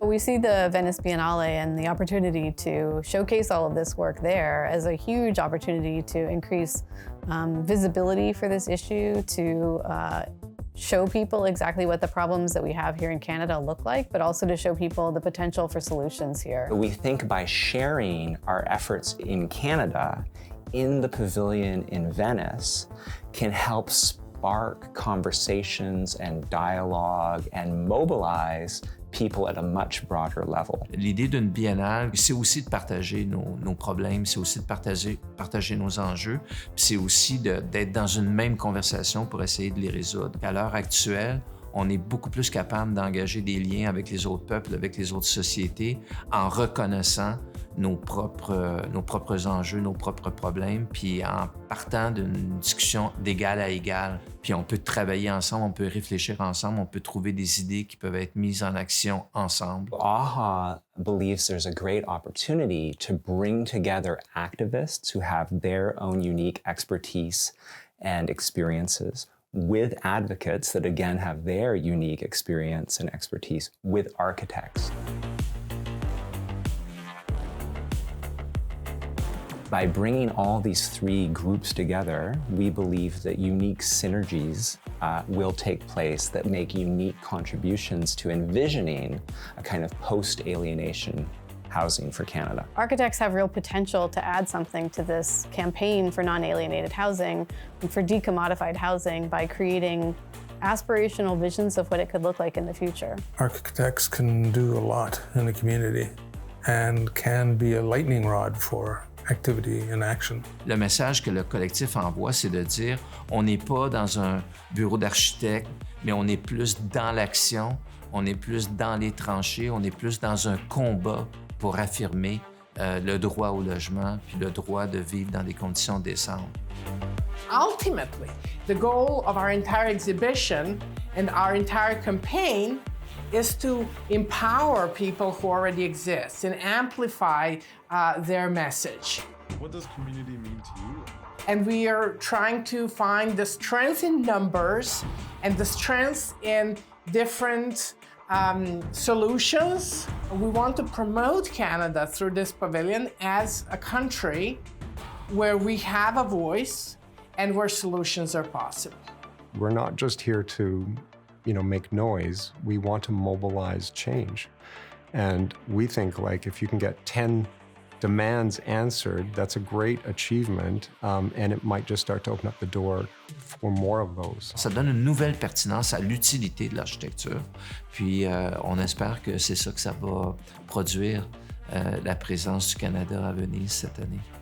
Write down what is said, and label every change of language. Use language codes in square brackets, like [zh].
[en] We see the Venice Biennale and the opportunity to showcase all of this work there as a huge opportunity to increase visibility for this issue, to show people exactly what the problems that we have here in Canada look like, but also to show people the potential for solutions here. We think by sharing our efforts in Canada in the pavilion in Venice can help spark conversations and dialogue and mobilize people at a much broader level. [fr] L'idée d'une biennale, c'est aussi de partager nos problèmes, c'est aussi de partager nos enjeux, puis c'est aussi d'être dans une même conversation pour essayer de les résoudre. À l'heure actuelle, on est beaucoup plus capable d'engager des liens avec les autres peuples, avec les autres sociétés, en reconnaissant nos propres enjeux, nos propres problèmes, puis en partant d'une discussion d'égal à égal. Puis on peut travailler ensemble, on peut réfléchir ensemble, on peut trouver des idées qui peuvent être mises en action ensemble. [en] AHA believes there's a great opportunity to bring together activists who have their own unique expertise and experiences with advocates that again have their unique experience and expertise with architects. By bringing all these three groups together, we believe that unique synergies will take place that make unique contributions to envisioning a kind of post-alienation housing for Canada. Architects have real potential to add something to this campaign for non-alienated housing and for decommodified housing by creating aspirational visions of what it could look like in the future. Architects can do a lot in the community and can be a lightning rod for activity and action. [fr] Le message que le collectif envoie, c'est de dire, on n'est pas dans un bureau d'architecte, mais on est plus dans l'action, on est plus dans les tranchées, on est plus dans un combat pour affirmer le droit au logement puis le droit de vivre dans des conditions décentes. [en] Ultimately, the goal of our entire exhibition and our entire campaign is to empower people who already exist and amplify their message. What does community mean to you? And we are trying to find the strength in numbers and the strength in different solutions. We want to promote Canada through this pavilion as a country where we have a voice and where solutions are possible. We're not just here to, make noise. We want to mobilize change. And we think like if you can get 10 demands answered, that's a great achievement, and it might just start to open up the door for more of those. [fr] Ça donne une nouvelle pertinence à l'utilité de l'architecture. Puis on espère que c'est ça que ça va produire la présence du Canada à Venise cette année.